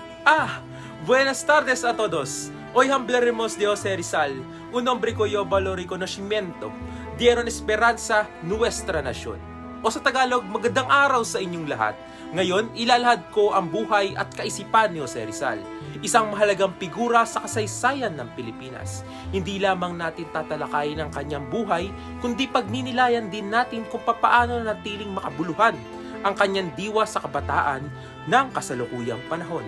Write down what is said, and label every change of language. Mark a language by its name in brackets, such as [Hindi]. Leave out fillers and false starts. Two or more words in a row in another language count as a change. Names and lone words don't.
[Spanish] Buenas tardes a todos. Hoy hablaremos de Jose Rizal, un hombre cuyo valor y conocimiento dieron esperanza nuestra nasyon. [Filipino] O sa Tagalog, magandang araw sa inyong lahat. Ngayon, ilalahad ko ang buhay at kaisipan ni Jose Rizal, isang mahalagang figura sa kasaysayan ng Pilipinas. Hindi lamang natin tatalakayin ang kanyang buhay, kundi pagninilayan din natin kung papaano natiling makabuluhan ang kanyang diwa sa kabataan ng kasalukuyang panahon.